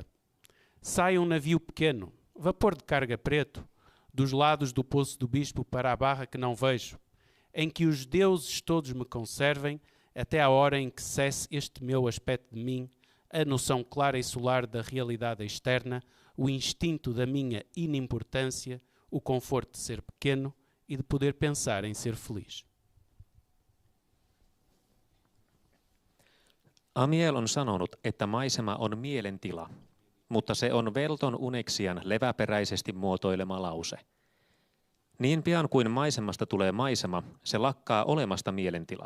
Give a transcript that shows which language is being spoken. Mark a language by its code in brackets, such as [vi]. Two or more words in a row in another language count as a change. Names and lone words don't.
[pt] Sai um navio pequeno, vapor de carga preto, dos lados do Poço do Bispo para a barra que não vejo, em que os deuses todos me conservem, até à hora em que cesse este meu aspecto de mim, a noção clara e solar da realidade externa, o instinto da minha inimportância, o conforto de ser pequeno e de poder pensar em ser feliz. [fi] Amiel on sanonut, että maisema on mielentila, mutta se on velton uneksian leväperäisesti muotoilema lause. Niin pian kuin maisemasta tulee maisema, se lakkaa olemasta mielentila.